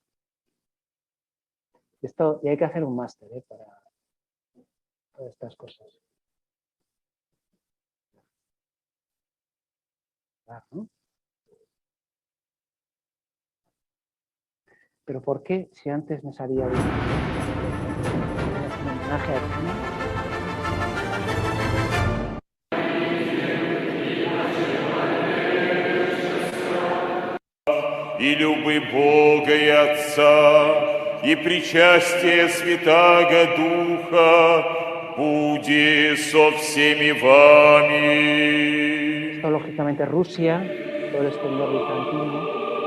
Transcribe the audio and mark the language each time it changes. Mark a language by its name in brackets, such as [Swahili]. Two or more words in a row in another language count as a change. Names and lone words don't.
[Spanish] Esto, y hay que hacer un máster para estas cosas. ¿No? Pero ¿por qué si antes me salía bien? Un homenaje a China. [Church Slavic] И любы Бога и Отца, и причастие Святаго Духа буде со всеми вами. [Spanish] Esto, lógicamente, Rusia, todo el exterior bizantino.